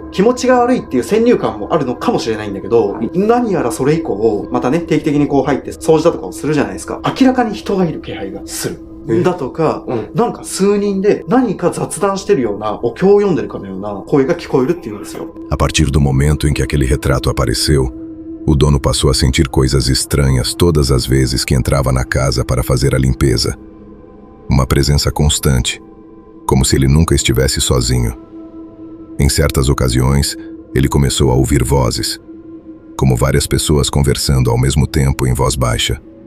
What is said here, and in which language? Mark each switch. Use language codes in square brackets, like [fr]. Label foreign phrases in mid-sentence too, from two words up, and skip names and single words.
[ja] 気持ちが悪いっていう先入観もあるのかもしれないんだけど、何やらそれ以降、またね、定期的にこう入って掃除だとかをするじゃないですか。明らかに人がいる気配がする。だとか、なんか数人で何か雑談してるような、お経を読んでるかのような声が聞こえるっていうんですよ。 [pt] A partir do momento em que aquele retrato apareceu, o dono passou a sentir coisas estranhas todas as vezes que entrava na casa para fazer a limpeza. Uma presença constante, como se ele nunca estivesse sozinho. Em certas ocasiões, ele começou a ouvir vozes, como várias pessoas conversando ao mesmo tempo em voz baixa.